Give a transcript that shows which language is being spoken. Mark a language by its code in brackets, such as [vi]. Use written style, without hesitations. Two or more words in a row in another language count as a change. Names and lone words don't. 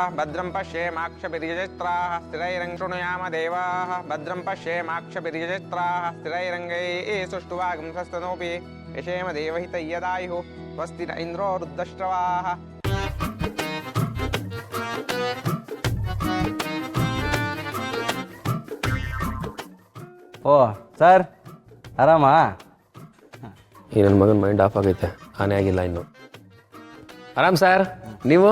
[sa] भद्रं पश्येमाक्षभिर्यजत्राः स्थिरैरङ्गैः शृणुयाम देवाः भद्रं पश्येमाक्षभिर्यजत्राः स्थिरैरङ्गैः सुष्ठुवागं स्वस्तनोऽपि यशेम देवहितय्यदायुः स्वस्ति न इन्द्रो रुद्रश्रवाः. [kn] ಓ ಸರ್ ಆರಾಮಾ? ಈ ನನ್ನ ಮಗನ [en] mind off [kn] ಆಗೈತೆ, ಆನೆ ಆಗಿಲ್ಲ ಇನ್ನು. ಆರಾಮ್ ಸರ್, ನೀವು?